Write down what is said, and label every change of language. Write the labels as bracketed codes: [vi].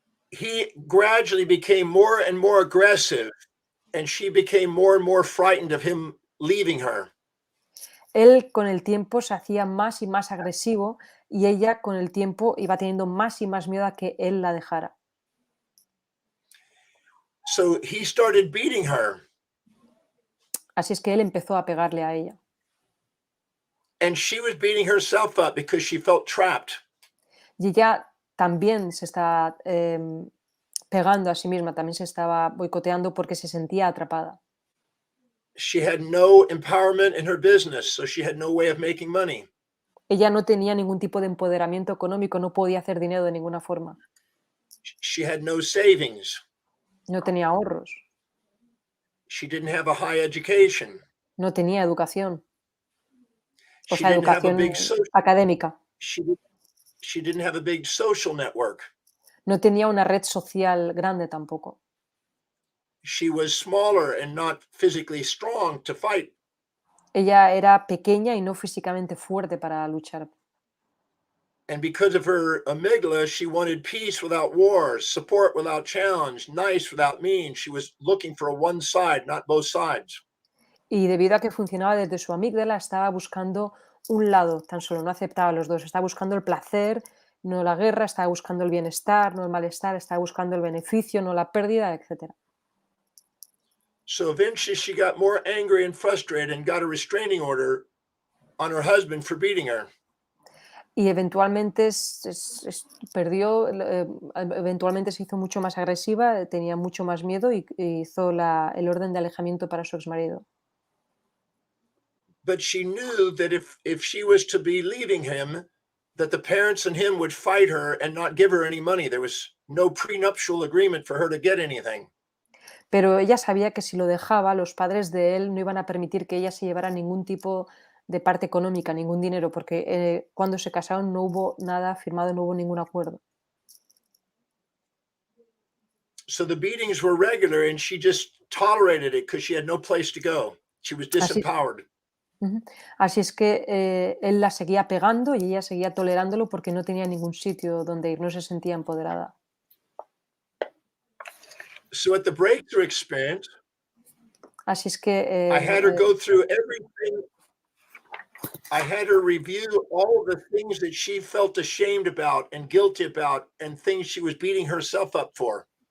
[en] He gradually became more and more aggressive, and she became more and more frightened of him leaving her. [es] Él con el tiempo se hacía más y más agresivo y ella con el tiempo iba teniendo más y más miedo a que él la dejara. [en] So he started beating her, [es] Así es que él empezó a pegarle a ella. [en] and she was beating herself up because she felt trapped. [es] Y ella también se estaba pegando a sí misma, también se estaba boicoteando porque se sentía atrapada. [en] She had no empowerment in her business, so she had no way of making money. [es] Ella no tenía ningún tipo de empoderamiento económico, no podía hacer dinero de ninguna forma. [en] She had no savings. [es] No tenía ahorros, [en] She didn't have a high education. [es] no tenía educación, o [en] She [es] sea, [en] didn't have a [es] educación [en] big [es] académica. [en] she didn't have a big social network. [es] No tenía una red social grande tampoco. [en] She was smaller and not physically strong to fight. [es] Ella era pequeña y no físicamente fuerte para luchar. [en] And because of her amygdala, she wanted peace without war, support without challenge, nice without mean. She was looking for a one side, not both sides. [es] Y debido a que funcionaba desde su amígdala, estaba buscando un lado, tan solo no aceptaba los dos. Estaba buscando el placer, no la guerra, estaba buscando el bienestar, no el malestar, estaba buscando el beneficio, no la pérdida, etc. [en] So eventually she got more angry and frustrated and got a restraining order on her husband for beating her. [es] Y eventualmente perdió, eventualmente se hizo mucho más agresiva, tenía mucho más miedo y hizo el orden de alejamiento para su exmarido. [en] But she knew that if she was to be leaving him, that the parents and him would fight her and not give her any money. There was no prenuptial agreement for her to get anything. [es] Pero ella sabía que si lo dejaba, los padres de él no iban a permitir que ella se llevara ningún tipo de parte económica, ningún dinero, porque cuando se casaron no hubo nada firmado, no hubo ningún acuerdo. [en] So the beatings were regular and she just tolerated it because she had no place to go. She was disempowered. [es] Así es que él la seguía pegando y ella seguía tolerándolo porque no tenía ningún sitio donde ir, no se sentía empoderada. [en] So at the breakthrough experience, [es] Así es que [en] I had her go through everything. I had her review all the things that she felt ashamed about and guilty about and things she was beating herself up for.